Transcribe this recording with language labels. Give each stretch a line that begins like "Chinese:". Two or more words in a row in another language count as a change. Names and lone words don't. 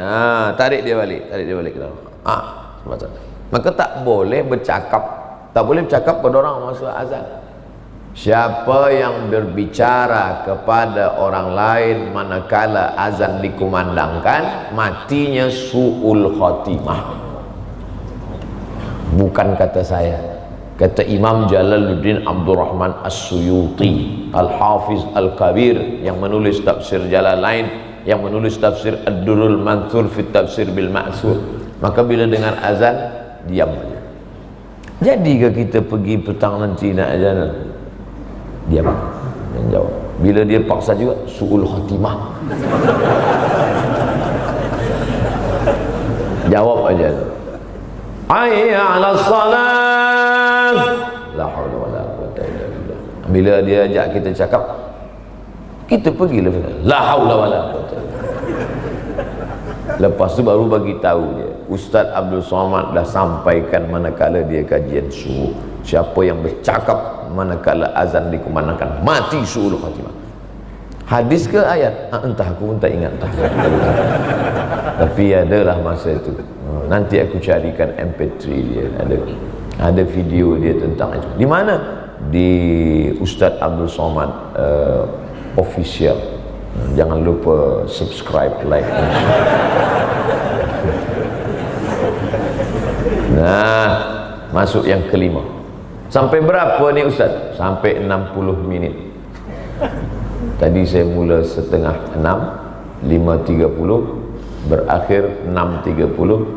Malay: Tarik dia balik ke dalam. Maka tak boleh bercakap, tak boleh bercakap pada orang masa azan. Siapa yang berbicara kepada orang lain manakala azan dikumandangkan, matinya
Arabic: سوء الخاتمة.
Malay: Bukan kata saya, kata Imam Jalaluddin Abdurrahman As-Suyuti Al-Hafiz Al-Kabir, yang menulis tafsir Jalalain, yang menulis tafsir Ad-Durrul Mansur fi Tafsir bil Ma'sur. Maka bila dengar azan, diam saja. Jadi ke kita pergi petang nanti nak azan? Diam, dan jawab. Bila dia paksa juga,
Arabic: سوء الخاتمة.
Malay: Jawab aja.
Arabic: حي على الصلاة. لا حول ولا قوة إلا بالله.
Malay: Bila dia ajak kita cakap, kita pergi
Arabic: لا حول ولا قوة.
Malay: Lepas tu baru bagi tahu dia, Ustaz Abdul Somad dah sampaikan manakala dia kajian subuh, siapa yang bercakap manakala azan dikumandangkan, mati
Arabic: سوء الخاتمة.
Malay: Hadis ke ayat? Entah, aku pun tak ingat. Tapi adalah masa itu. Nanti aku carikan MP3 dia, ada video dia tentang itu. Di mana? Di Ustaz Abdul Somad official. Jangan lupa
English: subscribe, like, and share.
Malay: Nah, masuk yang kelima. Sampai berapa ni Ustaz? Sampai 60 minit. Tadi saya mula setengah 6, 5.30, berakhir 6.30.